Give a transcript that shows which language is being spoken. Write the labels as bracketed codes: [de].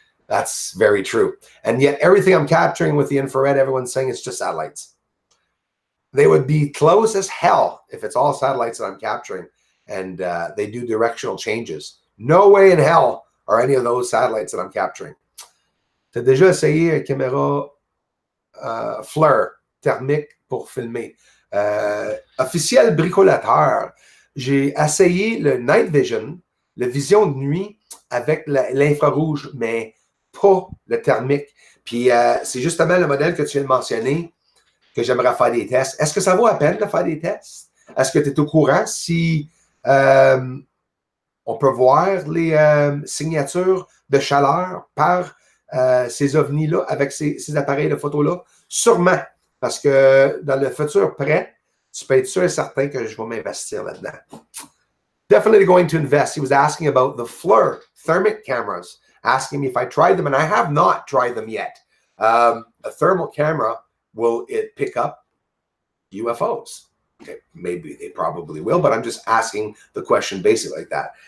[en] That's very true. And yet everything I'm capturing with the infrared, everyone's saying it's just satellites. They would be close as hell if it's all satellites that I'm capturing and they do directional changes. No way in hell are any of those satellites that I'm capturing. [fr] T'as déjà essayé une caméra fleur thermique pour filmer? Officiel bricolateur. J'ai essayé le night vision, la vision de nuit avec l'infrarouge, mais pas le thermique. Puis c'est justement le modèle que tu viens de mentionner que j'aimerais faire des tests. Est-ce que ça vaut la peine de faire des tests? Est-ce que tu es au courant si on peut voir les signatures de chaleur par ces ovnis-là avec ces appareils de photo-là? Sûrement, parce que dans le futur près, tu peux être sûr et certain que je vais m'investir là-dedans. [en] Definitely going to invest. He was asking about the FLIR thermic cameras, asking me if I tried them, and I have not tried them yet. A thermal camera, will it pick up UFOs? Okay, maybe they probably will, but I'm just asking the question basically like that.